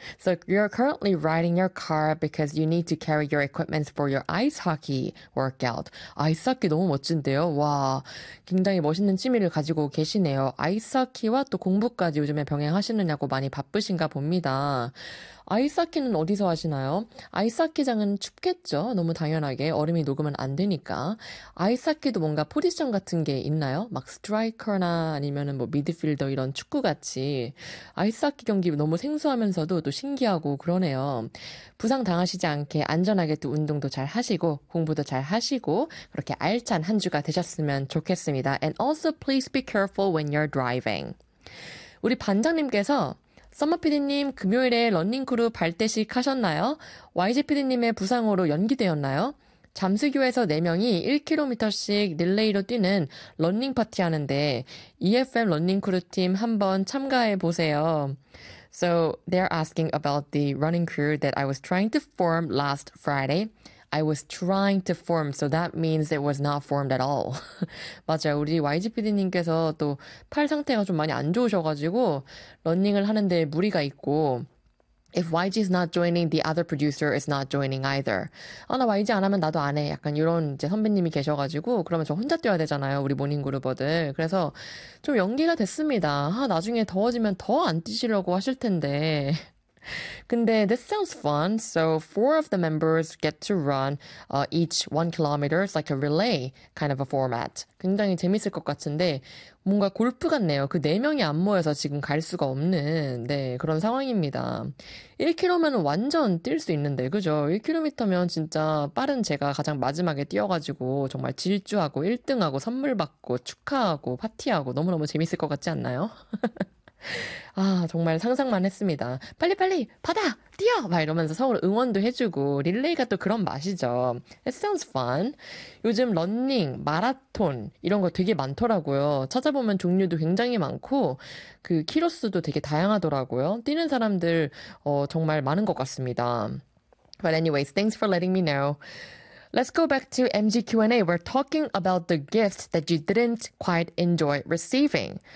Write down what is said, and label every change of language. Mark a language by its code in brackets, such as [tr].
[en] So, you're currently riding your car because you need to carry your equipment for your ice hockey workout. [ko] 아이스 하키 너무 멋진데요? 와, 굉장히 멋있는 취미를 가지고 계시네요. 아이스 하키와 또 공부까지 요즘에 병행하시느냐고 많이 바쁘신가 봅니다. 아이스 하키는 어디서 하시나요? 아이스 하키장은 춥겠죠? 너무 당연하게. 얼음이 녹으면 안 되니까. 아이스 하키도 뭔가 포지션 같은 게 있나요? 막 스트라이커나 아니면은 뭐 미드필더 이런 축구 같이. 아이스 하키 경기 너무 생소하면서도 또 신기하고 그러네요. 부상 당하시지 않게 안전하게 또 운동도 잘 하시고 공부도 잘 하시고 그렇게 알찬 한 주가 되셨으면 좋겠습니다. [en] And also please be careful when you're driving. [ko] 우리 반장님께서 썸머 PD님, 금요일에 런닝크루 발대식 하셨나요? YG PD님의 부상으로 연기되었나요? 잠수교에서 4명이 1km씩 릴레이로 뛰는 런닝 파티 하는데, EFM 런닝크루 팀 한번 참가해 보세요. [en] So, they're asking about the running crew that I was trying to form last Friday. I was trying to form, so that means it was not formed at all. [ko] 맞아요. 우리 YG PD님께서 또팔 상태가 좀 많이 안 좋으셔가지고, 러닝을 하는데 무리가 있고, [en] If YG is not joining, the other producer is not joining either. [ko] 아, 나 YG 안 하면 나도 안 해. 약간 이런 이제 선배님이 계셔가지고, 그러면 저 혼자 뛰어야 되잖아요. 우리 모닝그루버들. 그래서 좀 연기가 됐습니다. 아, 나중에 더워지면 더안 뛰시려고 하실 텐데. 근데 [en] this sounds fun. So four of the members get to run each 1 kilometer. It's like a relay kind of a format. [ko] 굉장히 재밌을 것 같은데 뭔가 골프 같네요. 그네 명이 안 모여서 지금 갈 수가 없는 네, 그런 상황입니다. 1km면 완전 뛸수 있는데 그죠? 1km면 진짜 빠른 제가 가장 마지막에 뛰어가지고 정말 질주하고 1등하고 선물 받고 축하하고 파티하고 너무너무 재밌을 것 같지 않나요? 아, 정말 상상만 했습니다. 빨리빨리 받아! 뛰어! 막 이러면서 서로 응원도 해주고 릴레이가 또 그런 맛이죠. [en] It sounds fun. [ko] 요즘 러닝, 마라톤 이런 거 되게 많더라고요. 찾아보면 종류도 굉장히 많고 그 키로수도 되게 다양하더라고요. 뛰는 사람들 정말 많은 것 같습니다. [en] But anyways, thanks for letting me know. Let's go back to MG Q&A. We're talking about the gift that you didn't quite enjoy receiving.